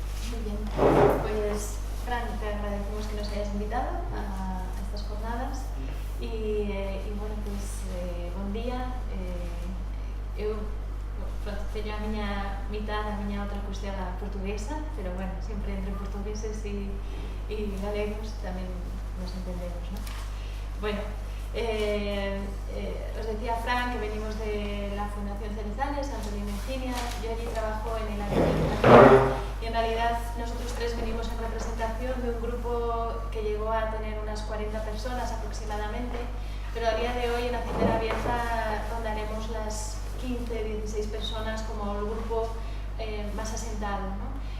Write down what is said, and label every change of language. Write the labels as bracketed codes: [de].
[es] Muy bien, pues Fran, te agradecemos que nos hayas invitado a estas jornadas y bueno, pues [gl] bon día. Eu teño a miña mitad, a miña outra cuestión portuguesa, pero bueno, sempre entre portugueses e galegos tamén nos entendemos, ¿no? [es] Bueno, os decía Fran que venimos de la Fundación Cerezales, Antonio y Virginia. Yo allí trabajo en el área de educación y en realidad nosotros tres venimos en representación de un grupo que llegó a tener unas 40 personas aproximadamente, pero a día de hoy en Hacendera Abierta rondaremos las 15-16 personas como el grupo más asentado, ¿no?